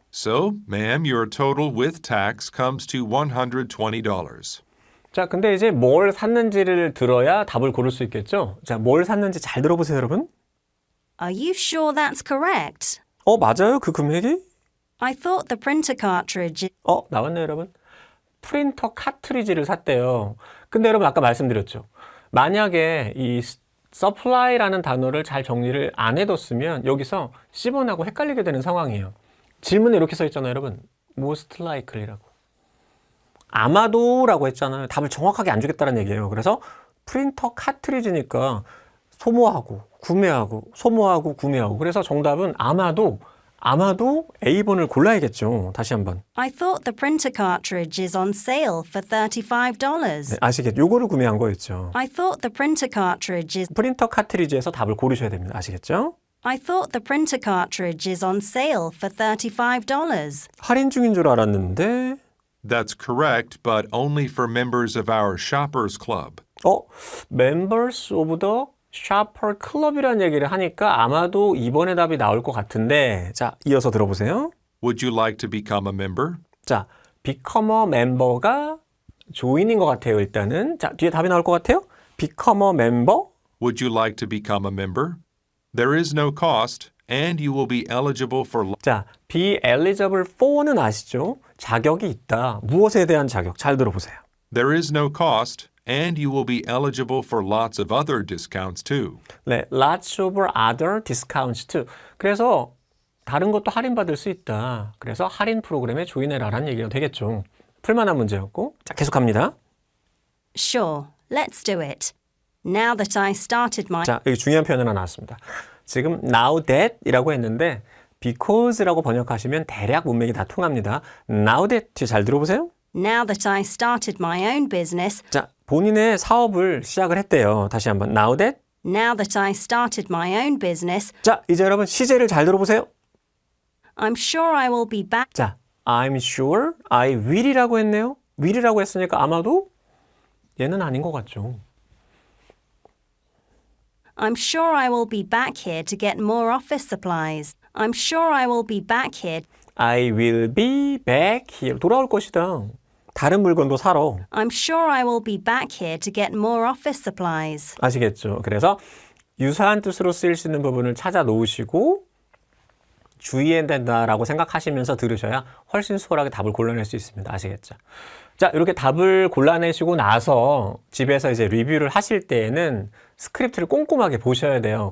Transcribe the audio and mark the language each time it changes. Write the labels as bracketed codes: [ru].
[en] So, ma'am, your total with tax comes to $120. [ko] 자, 근데 이제 뭘 샀는지를 들어야 답을 고를 수 있겠죠? 자, 뭘 샀는지 잘 들어보세요, 여러분. [en] Are you sure that's correct? [ko] 맞아요? 그 금액이? [en] I thought the printer cartridge. [ko] 나왔네요, 여러분. 프린터 카트리지를 샀대요. 근데 여러분 아까 말씀드렸죠. 만약에 이 supply라는 단어를 잘 정리를 안 해뒀으면 여기서 C번하고 헷갈리게 되는 상황이에요. 질문에 이렇게 써 있잖아요, 여러분. [en] most likely라고. [ko] 아마도라고 했잖아요. 답을 정확하게 안 주겠다는 얘기예요. 그래서 프린터 카트리지니까 소모하고 구매하고 그래서 정답은 아마도 A번을 골라야겠죠. 다시 한번. [en] I thought the printer cartridge is on sale for $35. [ko] 네, 아시겠죠? 요거를 구매한 거였죠. [en] I thought the printer cartridge is. [ko] 프린터 카트리지에서 답을 고르셔야 됩니다. 아시겠죠? [en] I thought the printer cartridge is on sale for $35. [ko] 할인 중인 줄 알았는데 [en] That's correct, but only for members of our Shoppers Club. [ko] Members of the Shopper Club 이라는 얘기를 하니까 아마도 이번의 답이 나올 것 같은데 자, 이어서 들어보세요. [en] Would you like to become a member? [ko] 자, become a member 가 조인인 것 같아요, 일단은. 자, 뒤에 답이 나올 것 같아요? [en] become a member? Would you like to become a member? There is no cost, and you will be eligible for... [ko] 자, be eligible for 는 아시죠? 자격이 있다. 무엇에 대한 자격? 잘 들어보세요. [en] There is no cost, and you will be eligible for lots of other discounts too. 네, lots of other discounts too. [ko] 그래서 다른 것도 할인받을 수 있다. 그래서 할인 프로그램에 조인해라라는 얘기가 되겠죠. 풀만한 문제였고. 자, 계속합니다. [en] Sure, let's do it. Now that I started my. [ko] 자, 여기 중요한 표현 하나 나왔습니다. 지금 now that 이라고 했는데 because라고 번역하시면 대략 문맥이 다 통합니다. Now that 잘 들어보세요. [en] Now that I started my own business. [ko] 자, 본인의 사업을 시작을 했대요. 다시 한번 Now that. [en] Now that I started my own business. [ko] 자, 이제 여러분 시제를 잘 들어보세요. [en] I'm sure I will be back. [ko] 자, I'm sure, I will 이라고 했네요. will이라고 했으니까 아마도 얘는 아닌 것 같죠. [en] I'm sure I will be back here to get more office supplies. I'm sure I will be back here. [ko] I will be back here. 돌아올 것이다. 다른 물건도 사러. [en] I'm sure I will be back here to get more office supplies. [ko] 아시겠죠? 그래서 유사한 뜻으로 쓰일 수 있는 부분을 찾아 놓으시고 주의해야 된다라고 생각하시면서 들으셔야 훨씬 수월하게 답을 골라낼 수 있습니다. 아시겠죠? 자, 이렇게 답을 골라내시고 나서 집에서 이제 리뷰를 하실 때에는 스크립트를 꼼꼼하게 보셔야 돼요.